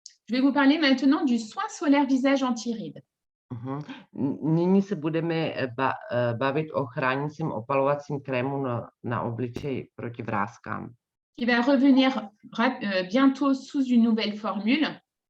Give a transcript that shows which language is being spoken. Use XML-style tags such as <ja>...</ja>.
<fr>Je vais vous parler maintenant du soin solaire visage anti-rides.</fr> <cs>Nyní se budeme bavit o chránícím opalovacím krému na obličej proti vrázkám.</cs> <fr>Il va revenir bientôt sous une nouvelle formule.</fr>